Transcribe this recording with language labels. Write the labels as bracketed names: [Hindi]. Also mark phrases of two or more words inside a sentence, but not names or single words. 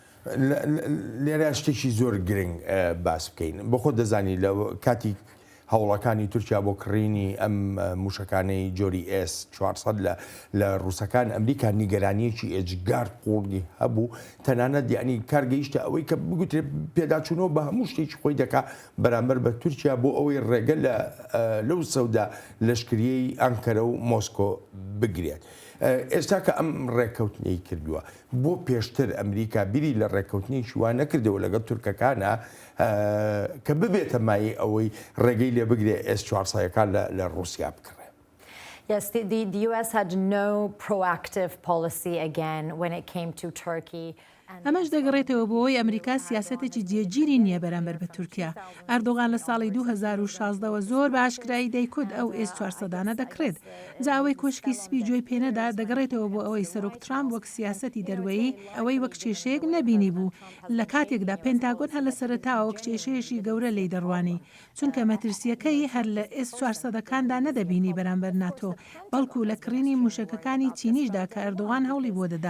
[Central Kurdish] لێرە شتێکی زۆر گرنگ باس بکەین بۆ خۆ دەزانی لە کاتی هەوڵەکانی تورکیا بۆ کڕینی ئەم موشەکانەی جۆری S400 لە ڕووسەکان ئەمریکا نیگەرانیەکی ئێجگار قوڵی هەبوو تەنانەت یعنی کارگەیشتە ئەوەی کە بگوترێ پێداچوونەوە بە هەموو شتێکی خۆی دەکا بەرامبەر بە تورکیا بۆ ئەوەی ڕێگە لەو سەودا لەشکریەی ئەنکەرە و مۆسکۆ بگرێت. ئێستا کە ئەم ڕێککەوتنەی کردووە بۆ پێشتر ئەمریکا بیری لە ڕێککەوتنیشی وان نەکردەوە لەگەڵ تورکەکانە کە ببێتە مای ئەوەی ڕێگەی لێ بگرێ S400ەکان لە ڕووسیا بکڕێ. [English] Yes, the US had no proactive policy again when it came to Turkey. [Central Kurdish] ئەمەش دەگەڕێتەوە بۆەوەی ئەمریکا سیاسەتێکی جێگیری نییە بەرامبەر بە تورکیا. ئەردۆغان لە ساڵی 2016ەوە زۆر بە ئاشکرایی دەیکوت ئەو S400دانە دەکرێت. جا ئەوەی کۆشکی سپی جۆی پێنەدا دەگەڕێتەوە بۆ ئەوەی سەرۆک ترامپ وەک سیاسەتی دەروەیی ئەوەی وەک کێشەیەک نەبینی بوو لە کاتێکدا پێنتاگۆن هەر لە سەرەتاوە وەک کێشەیەشی گەورە لی دەڕوانی چونکە مەترسیەکەی هەر لە S400دەکاندا نەدەبینی بەرامبەر ناتۆ بەڵکو لە کڕینی موشەکەکانی چینیشدا کە ئەردۆغان هەوڵی بۆ دەدا.